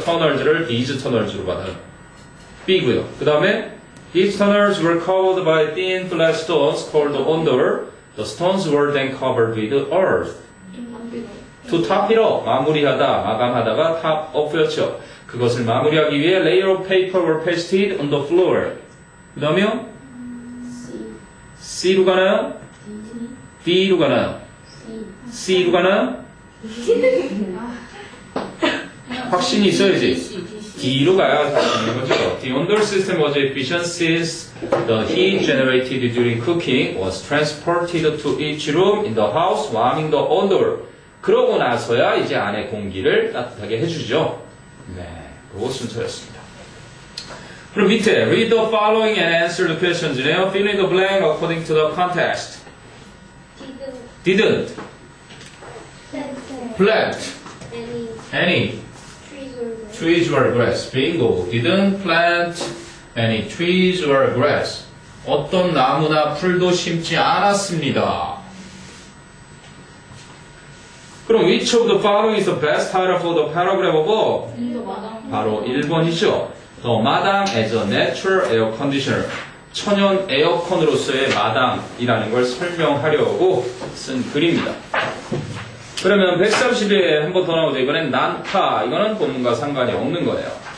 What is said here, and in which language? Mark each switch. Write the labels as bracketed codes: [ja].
[ko] tunnels를 these tunnels로 받아요. B고요. [en] 그 다음에 these tunnels were covered by thin flat stones called onder. The stones were then covered with earth. To top it up, [ko] 마무리하다, 마감하다가 [en] top up였죠. [ko] 그것을 마무리하기 위해 [en] layer of paper were pasted on the floor. [ko] 그 다음에요? C로 가나요? D로 가나요? C로 가나요? 확신이 있어야지. D로 가야 되는 거죠. [en] The under system was efficient since the heat generated during cooking was transported to each room in the house, warming the under. [ko] 그러고 나서야 이제 안에 공기를 따뜻하게 해주죠. 네, 그거 순서였습니다. 그럼 밑에 [en] read the following and answer the questions이네요. Fill in the blank according to the context. Didn't plant any trees or grass. Bingo. Didn't plant any trees or grass. [ko] 어떤 나무나 풀도 심지 않았습니다. [en] 그럼 which of the following is the best title for the paragraph above? [ko] 바로 1번이죠. [en] The 마당 as a natural air conditioner. [ko] 천연 에어컨으로서의 마당이라는 걸 설명하려고 쓴 글입니다. 그러면 130에 한 번 더 나오죠. 이번엔 난타. 이거는 본문과 상관이 없는 거예요.